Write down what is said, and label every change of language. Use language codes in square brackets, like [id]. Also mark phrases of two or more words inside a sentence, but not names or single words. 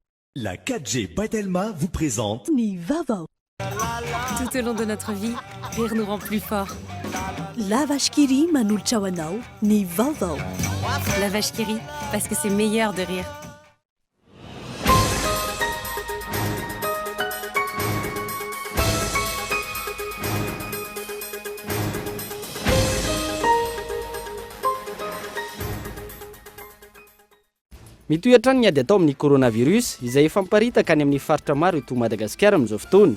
[fr] La 4G Batelma vous présente [mg] Ni Vavao. [fr] Tout au long de notre vie, rire nous rend plus forts. [mg] La vache qui rit manolotra ho anao, Ni Vavao. [fr] La vache qui rit, parce que c'est meilleur de rire. [mg] Mitohy ny ady atao amin'ny coronavirus izay efa miparitaka any amin'ny faritra maro eto Madagasikara amin'izao fotoana.